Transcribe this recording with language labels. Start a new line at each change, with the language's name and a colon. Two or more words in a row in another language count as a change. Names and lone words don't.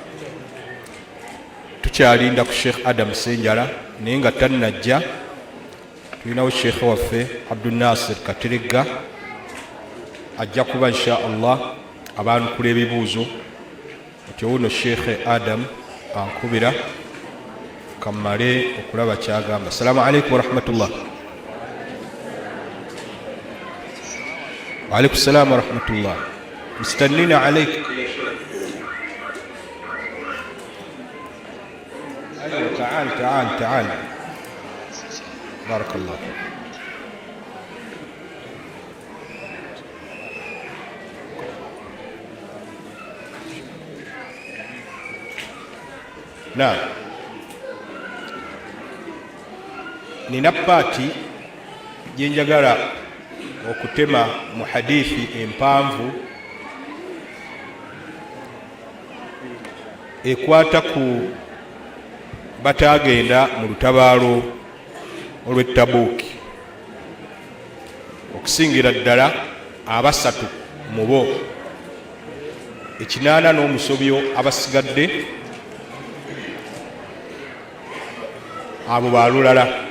Ganda: Tukyalinda ku Sheikh Adam Senjala naye nga tannajja. Tulinawo Sheikh waffe Abdul Nasir Kateregga ajja kuba
Arabic: إن شاء الله
Ganda: abanukula ebibuuzo. Otyo wuno Sheikh Adam ankubira kamale okulaba kyagamba.
Arabic: السلام عليكم ورحمة الله. وعليكم السلام ورحمة الله. مستنين عليك. أيوة تعال بارك الله.
Ganda: نعم nina paati gye njagala okutema mu hadithi empanvu ekwata ku batagenda mu lutabaalo olw'e Tabuuki, okusingira ddala abasatu mu bo, 80 n'omusobyo abasigadde abo balulala.